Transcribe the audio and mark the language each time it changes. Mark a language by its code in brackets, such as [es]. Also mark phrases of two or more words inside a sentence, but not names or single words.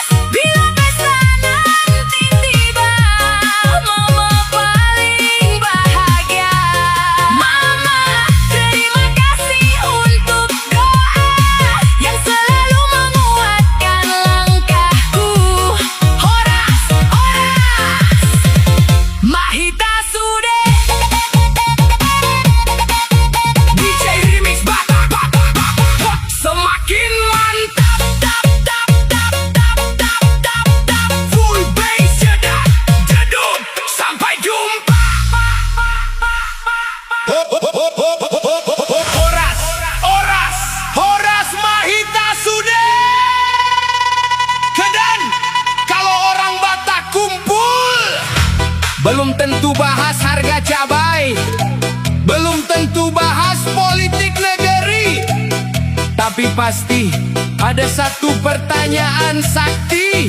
[id] Bila pesta nanti tiba, mama paling bahagia. Mama, terima kasih untuk doa yang selalu menguatkan langkahku. [bbc] Horas, oras, Mahita Sude. [id] DJ Remix Batak, Batak, Batak. Semakin mantap, tap, tap, tap, tap, tap, tap, tap. [en] Full bass [id] jedak, jeduk, sampai jumpa. [bbc] Horas, oras, horas Mahita Sude. [id] Kedan, kalau orang Batak kumpul, belum tentu bahas harga cabai, belum tentu bahas politik negeri, tapi pasti ada satu pertanyaan sakti.